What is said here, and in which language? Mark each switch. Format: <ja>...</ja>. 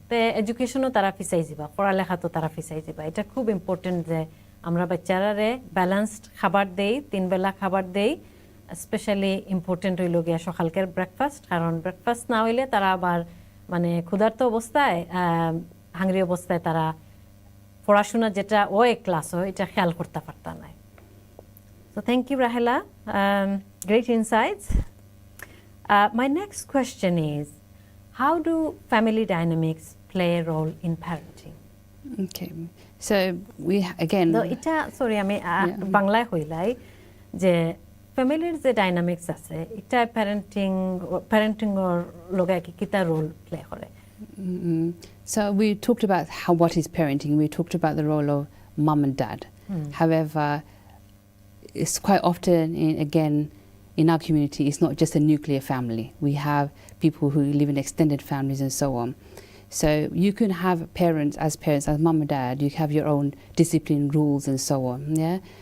<syl>তো এডুকেশনও তারা ফিসাই যাবা, পড়ালেখা তো তারা ফিসাই যাবা। এটা খুব ইম্পর্টেন্ট যে আমরা বাচ্চারারে ব্যালেন্সড খাবার দেই, 3 বেলা খাবার দেই। স্পেশালি ইম্পর্টেন্ট হইল গিয়া সকালকের ব্রেকফাস্ট, কারণ ব্রেকফাস্ট না হইলে তারা আবার মানে ক্ষুধার্ত অবস্থায়, হাংরি অবস্থায় তারা পড়াশোনা যেটা ওই ক্লাস হয় এটা খেয়াল করতে পারতা না।</syl> <en>So thank you, Rahela. Great insights. My next question is, how do family dynamics play a role in parenting? Okay, so we again.</en> <syl>So এটা sorry আমি বাংলায় হইলাই যে ফ্যামিলির যে ডাইনামিক্স আছে এটা প্যারেন্টিং এর লগে কিটা রোল প্লে করে?</syl> <en>So we talked about what is parenting. We talked about the role of mum and dad. However, it's quite often, in our community, it's not just a nuclear family. We have people who live in extended families and so on. So you can have parents, as mum and dad, you have your own discipline, rules and so on. Yeah.</en>